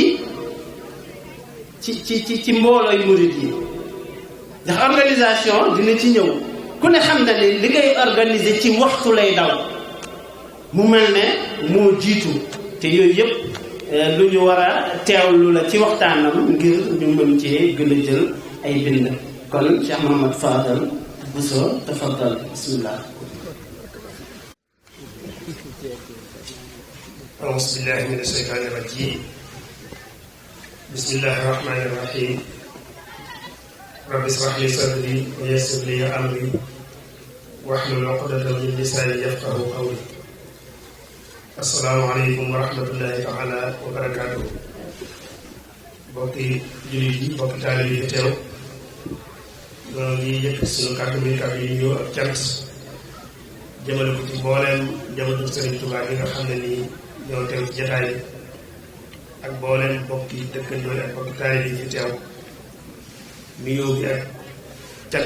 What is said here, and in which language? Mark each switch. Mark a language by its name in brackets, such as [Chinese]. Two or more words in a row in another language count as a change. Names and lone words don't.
[Wolof] ci mboolooy murid yi ndax organisation dina ci ñëw ku ne xam ne ni li ngay organiser ci waxtu lay daw mu mel ne moo jiitu te yooyu yëpp lu ñu war a teewlu la ci waxtaanam ngir ñu mën cee gën a jël ay bind kon Cheikh Mouhamad Fadal Bousso [Arabic] تفضل بسم الله أعوذ بالله من الشيطان الرجيم بسم الله الرحمن الرحيم رب اشرح لي صدري ويسر لي أمري واحلل عقدة من لساني يفقهوا قولي السلام عليكم ورحمة الله تعالى وبركاته [Wolof] bokki jullit yi bokki taalibe yi fi teew ñoo ngi yëkkati suñu kàddu muy kàddu yi ñëw ak cant jëmale ko ci mbooleem njabootu Sëriñ Tuubaa bi nga xam ne nii ñoo teew ci jataay bi ak mbooleem bokki dëkkandoo ak bokki taalibe yi fi teew nuyoo bi ak cant